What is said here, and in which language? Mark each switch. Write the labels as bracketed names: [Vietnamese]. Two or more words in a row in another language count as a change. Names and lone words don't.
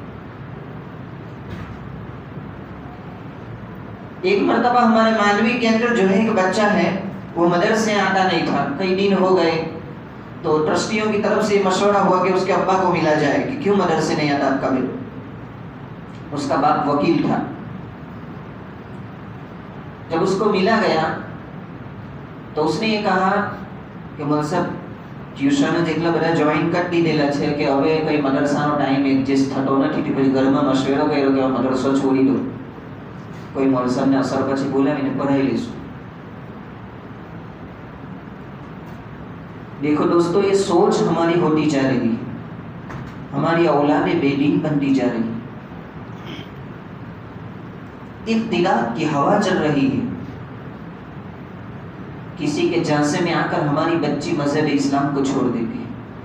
[Urdu] ایک مرتبہ ہمارے مالوی کے اندر جو ہے ایک بچہ ہے، وہ مدرسے آتا نہیں تھا، کئی دن ہو گئے، تو ٹرسٹیوں کی طرف سے مشورہ ہوا کہ اس کے ابا کو ملا جائے کہ کیوں مدرسے نہیں آتا آپ کا بیٹا. اس کا باپ وکیل تھا. جب اس کو ملا گیا تو اس نے یہ کہا کہ مول صاحب ٹیوشن [Gujarati] જેટલા બધા જોઈન કરી દીધેલા છે કે હવે કઈ મદરસાનો ટાઈમ એડજસ્ટ થતો નથી, પછી ઘરમાં મશવરો કર્યો કે મદરસો છોડી દો, કોઈ મોલ સાહેબને અસર પછી બોલાવીને પઢાઈ લઈશું. [Urdu] دیکھو دوستو، یہ سوچ ہماری ہوتی جا رہی ہے، ہماری اولادیں بے دین بنتی جا رہی ہے، ابتداء کی ہوا چل رہی ہے. کسی کے جانسے میں آ کر ہماری بچی مذہب اسلام کو چھوڑ دیتی ہے.